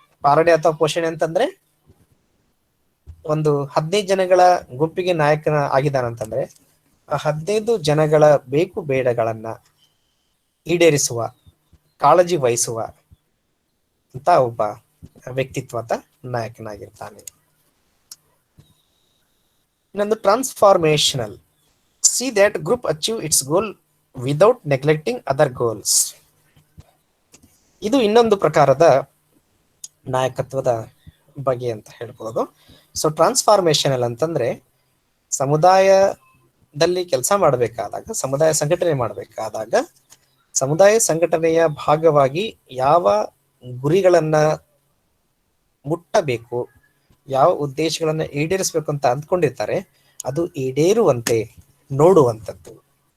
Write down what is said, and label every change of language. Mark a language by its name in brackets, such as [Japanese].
[Kannada] ಪಾಲನೆ ಅಥವಾ ಪೋಷಣೆ ಅಂತಂದ್ರೆ ಒಂದು 15 ಜನಗಳ ಗುಂಪಿಗೆ ನಾಯಕನ ಆಗಿದ್ದಾನಂತಂದ್ರೆ ಆ 15 ಜನಗಳ ಬೇಕು ಬೇಡಗಳನ್ನ ಈಡೇರಿಸುವ, ಕಾಳಜಿ ವಹಿಸುವ ಅಂತ ಒಬ್ಬ ವ್ಯಕ್ತಿತ್ವದ ನಾಯಕನಾಗಿರ್ತಾನೆ. ಇನ್ನೊಂದು [English] Transformational, see that group achieve its goal without neglecting other goals. [Kannada] ಇದು ಇನ್ನೊಂದು ಪ್ರಕಾರದ ನಾಯಕತ್ವದ ಬಗೆ ಅಂತ ಹೇಳ್ಬೋದು. ಸೊ ಟ್ರಾನ್ಸ್ಫಾರ್ಮೇಶನಲ್ ಅಂತಂದ್ರೆ ಸಮುದಾಯದಲ್ಲಿ ಕೆಲಸ ಮಾಡಬೇಕಾದಾಗ, ಸಮುದಾಯ ಸಂಘಟನೆ ಮಾಡಬೇಕಾದಾಗ ಸಮುದಾಯ ಸಂಘಟನೆಯ ಭಾಗವಾಗಿ ಯಾವ ಗುರಿಗಳನ್ನ ಮುಟ್ಟಬೇಕು, ಯಾವ ಉದ್ದೇಶಗಳನ್ನ ಈಡೇರಿಸಬೇಕು ಅಂತ ಅಂದ್ಕೊಂಡಿರ್ತಾರೆ ಅದು ಈಡೇರುವಂತೆ ನೋಡುವಂಥದ್ದು.